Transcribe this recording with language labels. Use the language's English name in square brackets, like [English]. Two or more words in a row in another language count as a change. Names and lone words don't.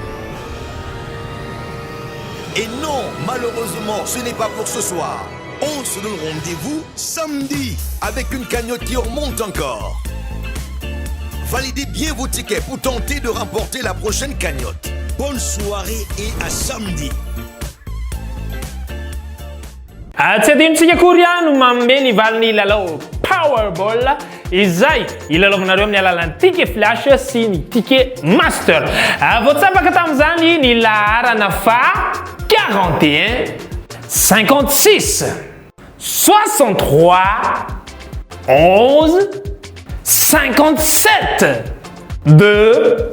[French] Et non, malheureusement, ce n'est pas pour ce soir. On se donne rendez-vous samedi avec une cagnotte qui remonte encore. Validez bien vos tickets pour tenter de remporter la prochaine cagnotte. Bonne soirée et à samedi. [Malagasy] Tsy adinontsika kory no manome ny valiny lalao Powerball izay ilalaovanareo amin'ny alalan'ny ticket flash sy ny ticket master. Voatsapaka tamin'izany ny laharana fa 41 56 63 11 57 2